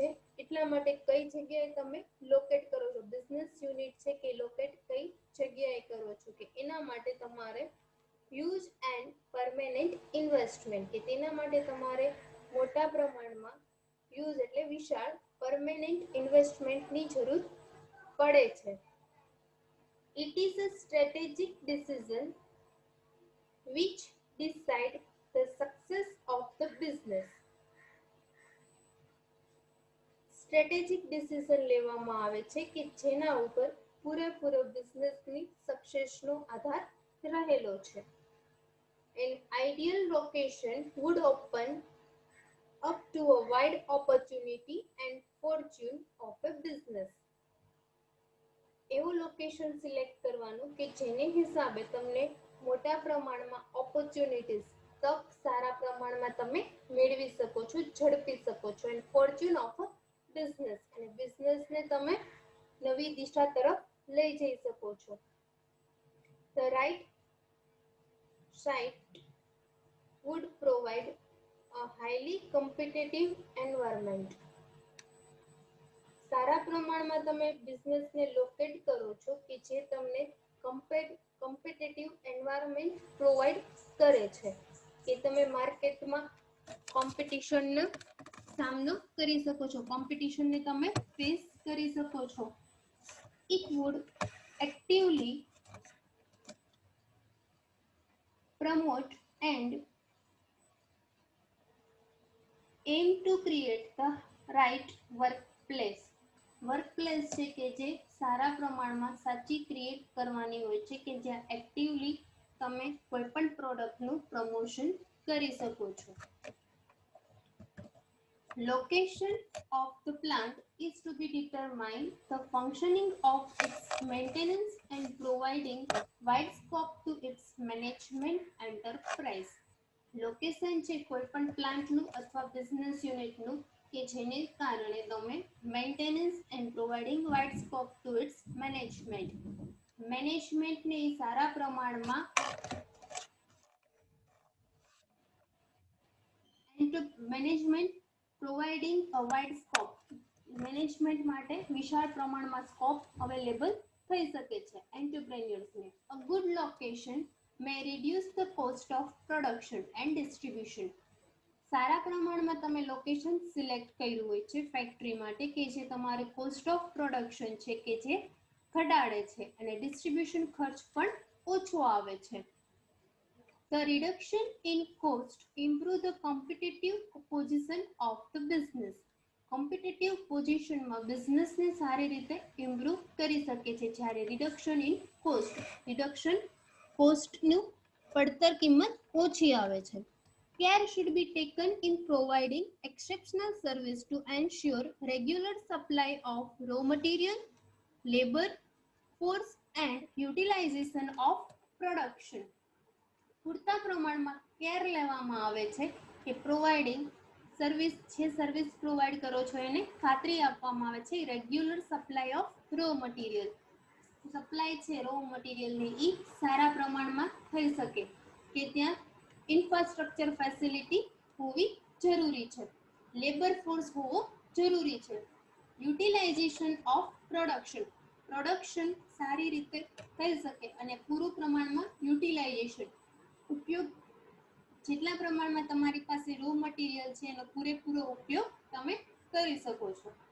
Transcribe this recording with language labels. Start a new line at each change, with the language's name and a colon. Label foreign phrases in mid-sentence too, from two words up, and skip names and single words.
Gujarati: એટલા માટે કઈ જગ્યાએ તમે લોકેટ કરો છો,
English: business unit
Gujarati: છે કે લોકેટ કઈ જગ્યાએ કરો છો, કે એના માટે તમારે
English: huge and permanent investment,
Gujarati: કે તેના માટે તમારે મોટા પ્રમાણમાં હ્યુજ એટલે વિશાળ
English: permanent investmentની
Gujarati: જરૂર પડે છે.
English: It is a strategic decision which decide the success of the business. strategic decision
Gujarati: લેવામાં આવે છે કે જેના ઉપર પૂરેપૂરો
English: businessની successનો
Gujarati: આધાર રહેલો છે.
English: An ideal location would open up to a wide opportunity and fortune of a business.
Gujarati: એવું
English: location select
Gujarati: કરવાનું કે જેને હિસાબે તમને મોટા પ્રમાણમાં ઓપોર્ચ્યુનિટીઝ, તક સારા પ્રમાણમાં તમે મેળવી શકો છો, ઝડપી શકો છો,
English: and fortune of a business,
Gujarati: અને બિઝનેસને તમે નવી દિશા તરફ લઈ જઈ શકો છો.
English: The right site would provide a highly competitive environment.
Gujarati: સારા પ્રમાણમાં તમે બિઝનેસને લોકેટ કરો છો કે જે તમને
English: competitive environment provide
Gujarati: કરે છે, કે તમે માર્કેટમાં કોમ્પિટિશનનો સામનો કરી શકો છો, કોમ્પિટિશનને તમે ફેસ કરી શકો છો.
English: It would actively promote and aim to create the right workplace.
Gujarati: વર્કપ્લેસ છે કે જે સારા પ્રમાણમાં સાચી ક્રિએટ કરવાની હોય છે, કે જ્યાં એક્ટિવલી તમે કોઈ પણ પ્રોડક્ટનું પ્રમોશન કરી શકો છો.
English: Location of the plant is to be determined the functioning of its maintenance and providing wide scope to its management enterprise.
Gujarati: લોકેશન છે કોઈ પણ પ્લાન્ટનું અથવા
English: business unitનું
Gujarati: કે જેને કારણે તમે
English: maintenance and providing wide scope to its managementને
Gujarati: સારા પ્રમાણમાં
English: management providing a wide scope,
Gujarati: મેનેજમેન્ટ માટે વિશાળ પ્રમાણમાં
English: scope available
Gujarati: થઈ શકે છે એન્ટરપ્રેન્યોર્સને.
English: a good location may reduce the cost of production and distribution.
Gujarati: સારા પ્રમાણમાં તમે
English: location select
Gujarati: કર્યું હોય છે ફેક્ટરી માટે કે જે તમારે
English: cost of production
Gujarati: છે કે જે ઘટાડે છે અને ડિસ્ટ્રીબ્યુશન ખર્ચ પણ ઓછો આવે છે.
English: The reduction in cost improve the competitive position of the business. competitive positionમાં
Gujarati: બિઝનેસને સારી રીતે ઇમ્પ્રૂવ કરી શકે છે. જ્યારે
English: reduction in costનું
Gujarati: પડતર કિંમત ઓછી આવે છે.
English: Care should be taken in providing exceptional service to ensure regular supply of raw material, labor, force and utilization of production.
Gujarati: પૂરતા પ્રમાણમાં કેર લેવામાં આવે છે કે
English: providing service provide
Gujarati: કરો છો એને ખાતરી આપવામાં આવે છે
English: regular supply of raw material.
Gujarati: સપ્લાય છે
English: raw materialની
Gujarati: એ સારા પ્રમાણમાં થઈ શકે કે ત્યાં
English: infrastructure facility
Gujarati: હોવી જરૂરી છે,
English: labour force
Gujarati: હોવો જરૂરી છે,
English: utilization of production
Gujarati: સારી રીતે થઈ શકે અને પૂરું પ્રમાણમાં યુટિલાઇઝેશન ઉપયોગ જેટલા પ્રમાણમાં તમારી પાસે
English: raw material
Gujarati: છે એનો પૂરેપૂરો ઉપયોગ તમે કરી શકો છો.